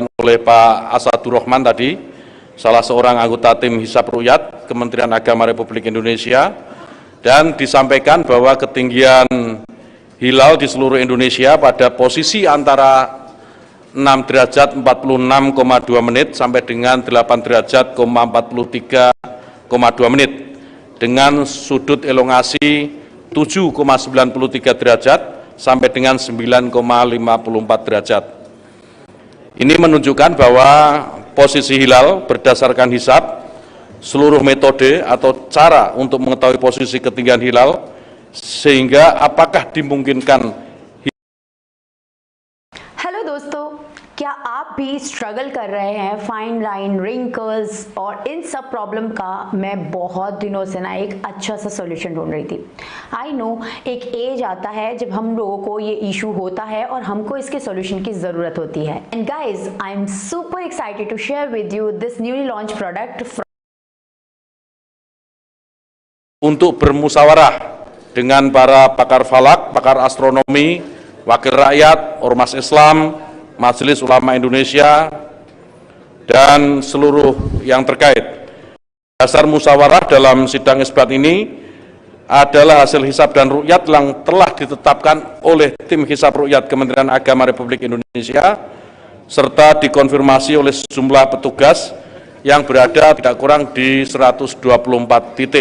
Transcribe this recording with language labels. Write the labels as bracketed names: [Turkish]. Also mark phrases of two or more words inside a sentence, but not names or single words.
[Indonesian] oleh Pak Asadur Rahman tadi, salah seorang anggota tim Hisab Ru'yat Kementerian Agama Republik Indonesia, dan disampaikan bahwa ketinggian hilal di seluruh Indonesia pada posisi antara 6 derajat 46,2 menit sampai dengan 8 derajat 43,2 menit dengan sudut elongasi 7,93 derajat sampai dengan 9,54 derajat. Ini menunjukkan bahwa posisi hilal berdasarkan hisab, seluruh metode atau cara untuk mengetahui posisi ketinggian hilal, sehingga apakah dimungkinkan. [Hindi] हेलो दोस्तों, क्या आप भी स्ट्रगल कर रहे हैं [English] fine line, wrinkles [Hindi] और इन सब प्रॉब्लम का मैं बहुत दिनों से ना एक अच्छा सा सॉल्यूशन ढूंढ रही थी। [English] I know [Hindi] एक एज आता है जब हम लोगों को ये इशू होता है और हमको इसके सॉल्यूशन की ज़रूरत होती है। [English] And guys, I am super excited to share with you this newly launch product. [Indonesian] Untuk bermusyawarah dengan para pakar falak, pakar astronomi, wakil rakyat, ormas Islam, Majelis Ulama Indonesia, dan seluruh yang terkait. Dasar musyawarah dalam sidang isbat ini adalah hasil hisab dan ru'yat yang telah ditetapkan oleh tim hisab ru'yat Kementerian Agama Republik Indonesia, serta dikonfirmasi oleh sejumlah petugas yang berada tidak kurang di 124 titik.